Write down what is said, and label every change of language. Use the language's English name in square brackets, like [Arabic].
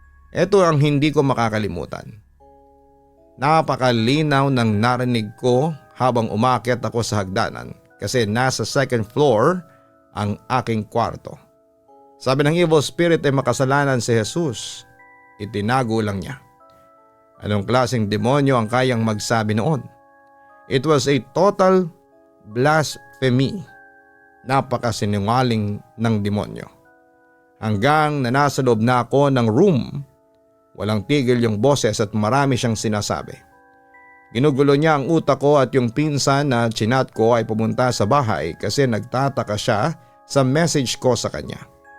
[Filipino] Ito ang hindi ko makakalimutan. Napakalinaw ng narinig ko habang umakyat ako sa hagdanan kasi nasa second floor ang aking kwarto. Sabi ng evil spirit ay makasalanan si Jesus. Itinago lang niya. Anong klaseng demonyo ang kayang magsabi noon? [English] It was a total blasphemy. [Filipino] Napakasinungaling ng demonyo. Hanggang na nasa loob na ako ng room, walang tigil yung boses at marami siyang sinasabi. Ginugulo niya ang utak ko at yung pinsan na chinat ko ay pumunta sa bahay kasi nagtataka siya sa message ko sa kanya.